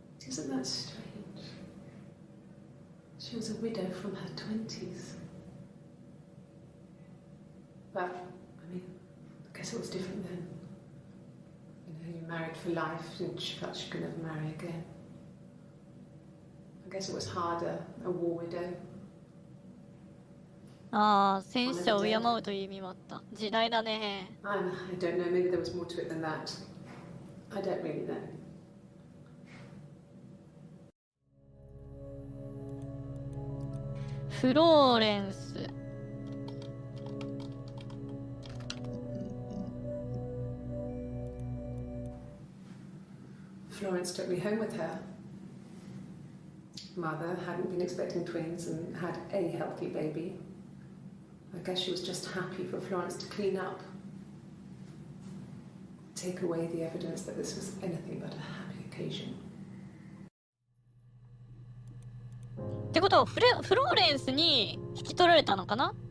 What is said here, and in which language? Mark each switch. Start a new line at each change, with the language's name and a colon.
English: Isn't that strange? She was a widow from her 20s. But, I mean, I guess it was different then. You know, you married for life and she felt she could never marry again. I guess it was harder, a war widow.
Japanese: ああ、戦死者を敬うという意味もあった。時代だね。
English: I don't know, maybe there was more to it than that. I don't really know.
Japanese: フローレンス。
English: Florence took me home with her. mother, hadn't been expecting twins and had a healthy baby. I guess she was just happy for Florence to clean up, take away the evidence that this was anything but a happy occasion.
Japanese: ってことはフローレンスに引き取られたのかな？